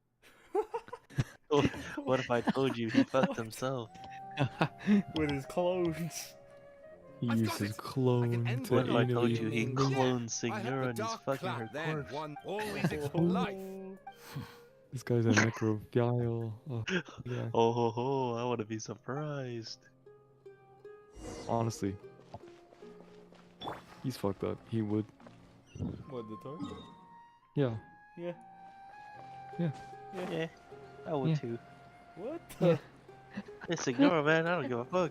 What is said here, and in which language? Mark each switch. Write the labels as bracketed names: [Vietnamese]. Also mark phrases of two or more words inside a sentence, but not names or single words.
[English] What if I told you he fucked himself? With his clones. He used his clone to What if I told anally you he rape. cloned I Signora hope the and he's dark fucking her cloud then corpse? won always its life. This guy's a necrophile. Oh, yeah. Oh ho ho! I want to be surprised. Honestly, he's fucked up. He would. What, the toy? Yeah. Yeah. Yeah. Yeah, I would Yeah. too. What Yeah. Hey, Signora, man, I don't give a fuck.